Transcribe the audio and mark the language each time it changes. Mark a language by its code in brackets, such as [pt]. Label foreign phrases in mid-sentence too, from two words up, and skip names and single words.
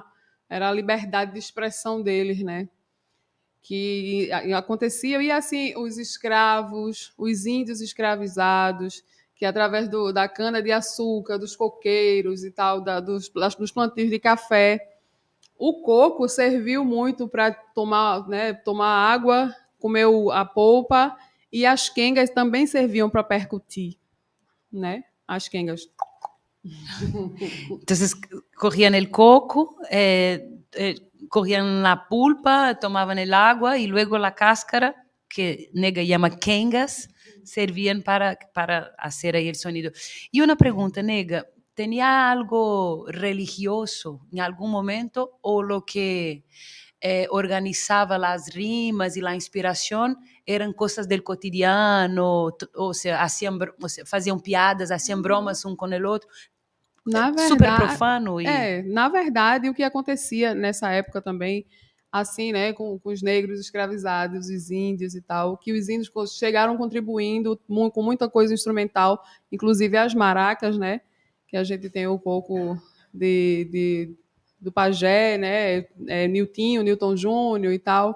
[pt] Era a liberdade de expressão deles, né? Que acontecia, e assim, os escravos, os índios escravizados, que através da cana-de-açúcar, dos coqueiros e tal, dos plantios de café, o coco serviu muito para tomar, né, tomar água, comer a polpa, e as quengas também serviam para percutir, né? As quengas. [es] Entonces cogían el coco, cogían la pulpa, tomaban el agua y luego la cáscara, que nega llama quengas, servían para hacer ahí el sonido. Y una pregunta, nega, ¿tenía algo religioso en algún momento o lo que organizaba las rimas y la inspiración eran cosas del cotidiano, o sea, [pt] faziam piadas, [es] hacían bromas [pt] um com o outro? Na Super verdade, profano e na verdade, o que acontecia nessa época também, assim, né, com os negros escravizados, os índios e tal, que os índios chegaram contribuindo com muita coisa instrumental, inclusive as maracas, né, que a gente tem um pouco do pajé, né, Newton Júnior e tal.